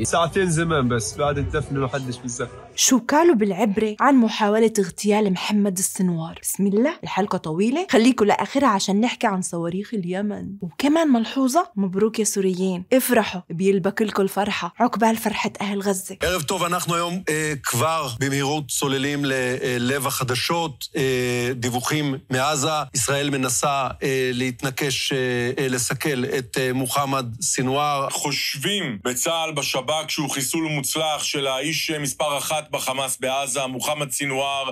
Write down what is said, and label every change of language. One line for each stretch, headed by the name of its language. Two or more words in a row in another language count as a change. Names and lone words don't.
Arabic: ساعتين زمان بس بعد الدفن ما حدش بالزفن. شو قالوا بالعبري عن محاولة اغتيال محمد السنوار؟ بسم الله، الحلقة طويلة، خليكوا لآخرها عشان نحكي عن صواريخ اليمن. وكمان ملحوظة، مبروك يا سوريين، افرحوا، بيلبك لكم الفرحة عقبال فرحة أهل غزة.
Hebrew: ערב טוב, אנחנו היום כבר במהירות צוללים ללב החדשות, דיווחים מעזה. ישראל מנסה להתנקש, לסכל את מוחמד סינואר. חושבים בצה"ל בשב"כ שהוא חיסול מוצלח של האיש מספר 1 בחמאס בעזה, מוחמד סינואר.